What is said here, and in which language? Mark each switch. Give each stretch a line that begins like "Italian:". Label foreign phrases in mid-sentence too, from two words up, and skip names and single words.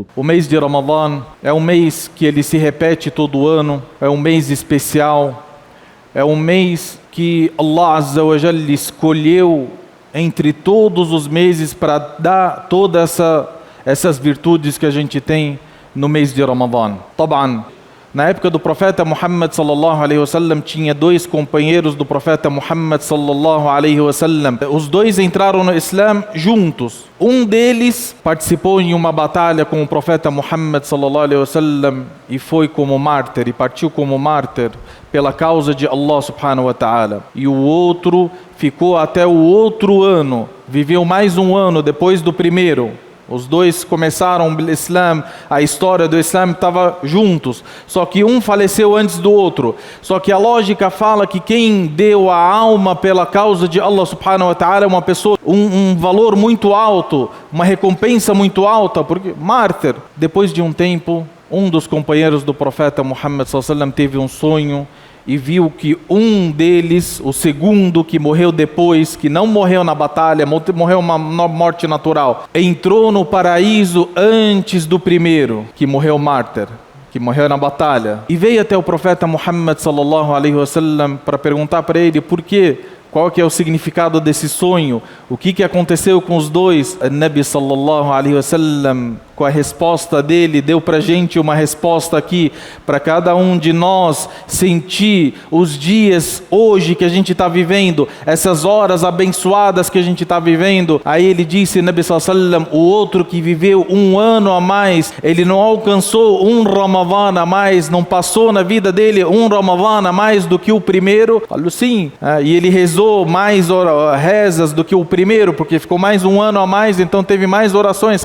Portuguese: O mês de Ramadã é um mês que ele se repete todo ano, é um mês especial, é um mês que
Arabic: الله عز وجل
Portuguese: escolheu entre todos os meses para dar todas essas virtudes que a gente tem no mês de Ramadã. Taban, na época do profeta Muhammad
Arabic: صلى الله عليه وسلم,
Portuguese: tinha dois companheiros do profeta Muhammad
Arabic: صلى الله عليه وسلم.
Portuguese: Os dois entraram no Islã juntos. Um deles participou em uma batalha com o profeta Muhammad
Arabic: صلى الله عليه وسلم
Portuguese: e foi como mártir, e partiu como mártir pela causa de
Arabic: الله سبحانه وتعالى.
Portuguese: E o outro ficou até o outro ano, viveu mais um ano depois do primeiro. Os dois começaram o Islã, a história do Islã estava juntos, só que um faleceu antes do outro. Só que a lógica fala que quem deu a alma pela causa de
Arabic: الله سبحانه وتعالى
Portuguese: é uma pessoa, um valor muito alto, uma recompensa muito alta, porque mártir. Depois de um tempo, um dos companheiros do profeta Muhammad
Arabic: صلى الله عليه وسلم
Portuguese: teve um sonho e viu que um deles, o segundo que morreu depois, que não morreu na batalha, morreu uma morte natural, entrou no paraíso antes do primeiro, que morreu mártir, que morreu na batalha. E veio até o profeta Muhammad
Arabic: صلى الله عليه وسلم
Portuguese: para perguntar para ele por quê, qual que é o significado desse sonho, o que aconteceu com os dois.
Arabic: O نبي صلى الله عليه وسلم,
Portuguese: com a resposta dele, deu para a gente uma resposta aqui, para cada um de nós sentir os dias hoje que a gente está vivendo, essas horas abençoadas que a gente está vivendo. Aí ele disse,
Arabic: نبي صلى الله عليه وسلم,
Portuguese: o outro que viveu um ano a mais, ele não alcançou um Ramadã a mais, não passou na vida dele um Ramadã a mais do que o primeiro. Falou sim, e ele rezou mais rezas do que o primeiro, porque ficou mais um ano a mais, então teve mais orações.